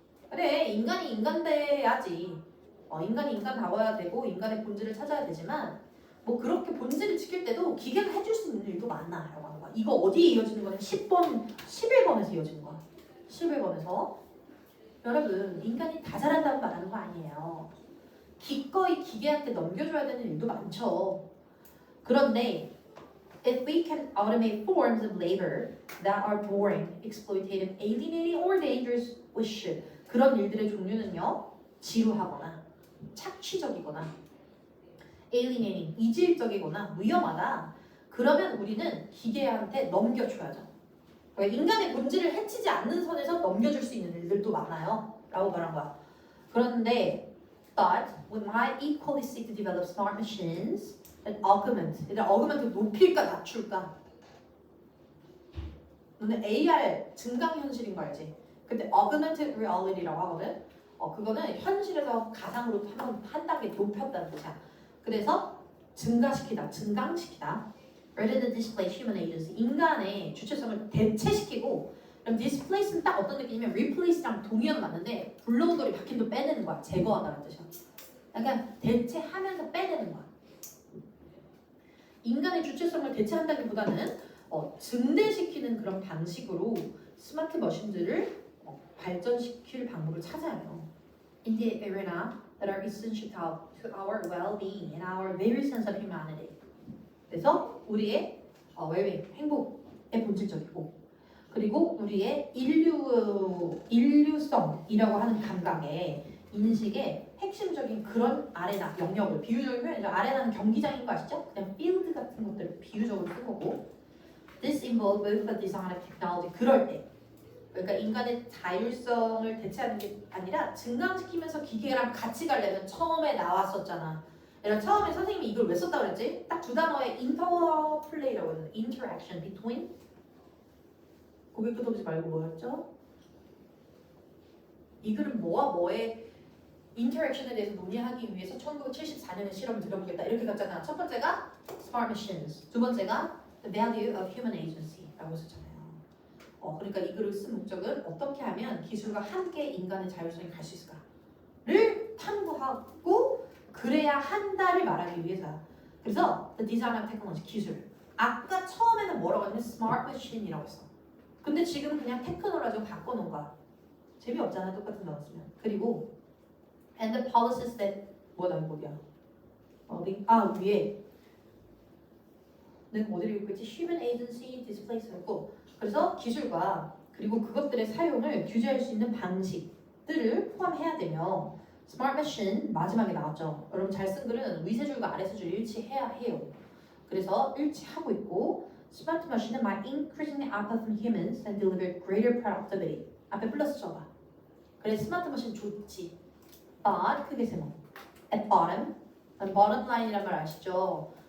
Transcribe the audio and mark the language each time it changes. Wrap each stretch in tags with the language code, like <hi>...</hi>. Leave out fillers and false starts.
<ko>그래 인간이 인간돼야지 인간이 인간다워야 되고 인간의 본질을 찾아야 되지만 뭐 그렇게 본질을 지킬 때도 기계가 해줄 수 있는 일도 많아라고 하는 거야. 이거 어디에 이어지는 거냐? 10번, 11번에서 이어지는 거야. 11번에서 여러분 인간이 다 잘한다고 말하는 거 아니에요. 기꺼이 기계한테 넘겨줘야 되는 일도 많죠. 그런데</ko> <en>if we can automate forms of labor that are boring, exploitative, alienating, or dangerous, we should.</en> <ko>그런 일들의 종류는요. 지루하거나 착취적이거나 alienating, 이질적이거나 위험하다. 그러면 우리는 기계한테 넘겨줘야죠. 그러니까 인간의 본질을 해치지 않는 선에서 넘겨줄 수 있는 일들도 많아요. 라고 말한 거야. 그런데</ko> <en>but we might equally seek to develop smart machines that augment.</en> <ko>얘들아 augment을 높일까 낮출까? 너는 AR 증강현실인 거 알지? 근데 augmented reality라고 하거든? 그거는 현실에서 가상으로 한 단계 높였다는 뜻이야. 그래서 증가시키다, 증강시키다.</ko> <en>Rather than displace human agency,</en> <ko>인간의 주체성을 대체시키고 그럼 displace는 딱 어떤 느낌이냐면 replace랑 동의어는 맞는데 불러오더리 바뀐도 빼내는 거야. 제거하다는 뜻이야. 약간 대체하면서 빼내는 거야. 인간의 주체성을 대체한다기보다는 증대시키는 그런 방식으로 스마트 머신들을 발전시킬 방법을 찾아야 해요.</ko> <en>In the arena that are essential to our well-being and our very sense of humanity.</en> <ko>그래서 우리의 well-being, 행복의 본질적이고 그리고 우리의 인류성이라고 하는 감각의 인식의 핵심적인 그런 아레나, 영역을 비유적으로 표현해서 아레나는 경기장인 거 아시죠? 그냥 필드 같은 것들을 비유적으로 쓴 거고</ko> <en>This involves both the design of technology.</en> <ko>그럴 때 그러니까 인간의 자율성을 대체하는 게 아니라 증강시키면서 기계랑 같이 가려면 처음에 나왔었잖아. 그러니까 처음에 선생님이 이걸 왜 썼다고 그랬지? 딱 두 단어의 interplay라고 했는데</ko> <en>interaction between</en> <ko>고개 끄덕이지 말고 뭐였죠? 이 글은 뭐와 뭐의 인터랙션에 대해서 논의하기 위해서 1974년에 실험을 들어보겠다 이렇게 갔잖아. 첫 번째가</ko> <en>smart machines,</en> <ko>두 번째가</ko> <en>the value of human agency</en> <ko>라고 썼잖아요. 그러니까 이 글을 쓴 목적은 어떻게 하면 기술과 함께 인간의 자율성이 갈 수 있을까를 탐구하고 그래야 한다를 말하기 위해서야. 그래서 the design of technology, 기술. 아까 처음에는 뭐라고 했냐면 smart machine이라고 했어. 근데 지금 그냥 테크놀로지로 바꿔놓은 거야. 재미없잖아 똑같은 단어 쓰면. 그리고</ko> <en>and the policies that</en> <ko>뭐다 이거야. 위에 내가 어디를 읽고 있지? human agency displace였고 그래서 기술과 그리고 그것들의 사용을 규제할 수 있는 방식들을 포함해야 되며 스마트 머신 마지막에 나왔죠. 여러분 잘 쓴 글은 위세줄과 아래세줄 일치해야 해요. 그래서 일치하고 있고 스마트 머신은</ko> <en>might increase the output from humans and deliver greater productivity.</en> <ko>앞에 플러스 써봐. 그래 스마트 머신 좋지.</ko> <en>but</en> <ko>크게 세모. at bottom, bottom line이란 말 아시죠?</ko>